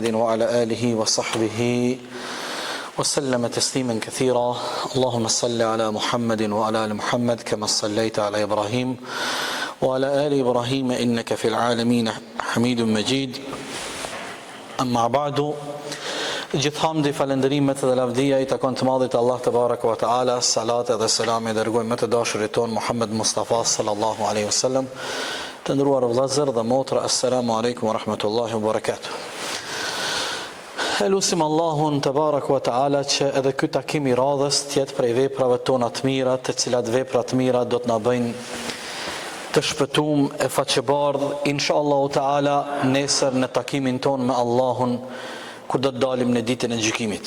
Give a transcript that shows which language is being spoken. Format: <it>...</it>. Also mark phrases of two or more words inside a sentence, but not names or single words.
<ar>وعلى آله وصحبه وسلم تسليما كثيرا اللهم صل على محمد وعلى آل محمد كما صليت على إبراهيم وعلى آل إبراهيم إنك في العالمين حميد مجيد أما بعد</ar> <sq>gjithë hamdi, falenderimet dhe lavdia I takon të madhit Allah të baraka wa ta'ala, salat dhe selam I dërgojmë të dashurit ton Muhammed Mustafa sallallahu alaihi wasallam. Të ndëruar vëllezër dhe motra,</sq> <ar>السلام عليكم ورحمة الله وبركاته.</ar> <sq>Elusim Allahun të</sq> <ar>بارك وتعالى</ar> <sq>që edhe ky takim I radhës tjetë prej veprave tona të mira, të cilat vepra të mira do të na bëjnë të shpëtum e faqebardh,</sq> <ar>إن شاء الله تعالى</ar> <sq>nesër në takimin ton me Allahun kur do të dalim në ditën e gjykimit.</sq>